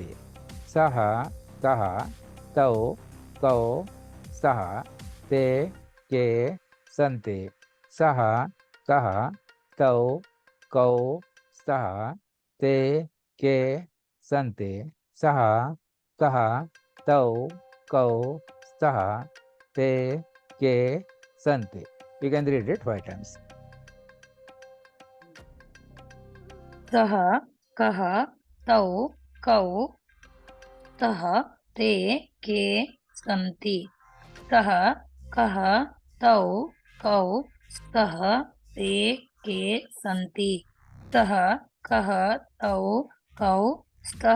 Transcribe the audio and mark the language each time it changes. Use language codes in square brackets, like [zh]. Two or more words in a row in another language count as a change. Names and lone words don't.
[sa] सः कः तौ कौ तः ते के सन्ति. सः कः तौ कौ स्तः ते के सन्ति. सः कः तौ कौ स्तः ते के, sante. [en] You can read it 5 times. [sa] Saha, कः तौ कौ तः ते के सन्ति तः कः तौ कौ स्तः ते के सन्ति तः कः तौ कौ स्तः